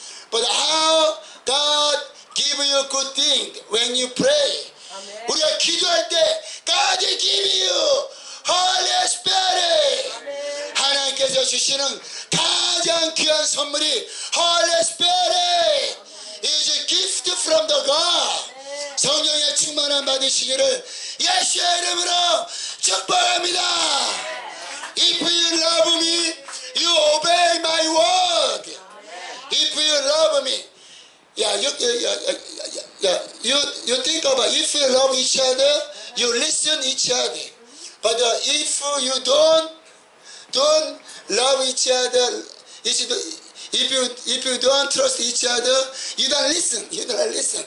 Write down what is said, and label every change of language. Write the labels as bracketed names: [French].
[English] But how God give you good thing when you pray? [Korean] 우리가 기도할 때 [English] God give you Holy Spirit. [Korean] 하나님께서 주시는 가장 귀한 선물이 [English] Holy Spirit is a gift from the God. [Korean] 성령의 충만함 받으시기를 예수의 이름으로 축복합니다. [English] If you love me, you obey my word. If you love me, you think about if you love each other, you listen each other. But if you don't love each other, if you don't trust each other, you don't listen.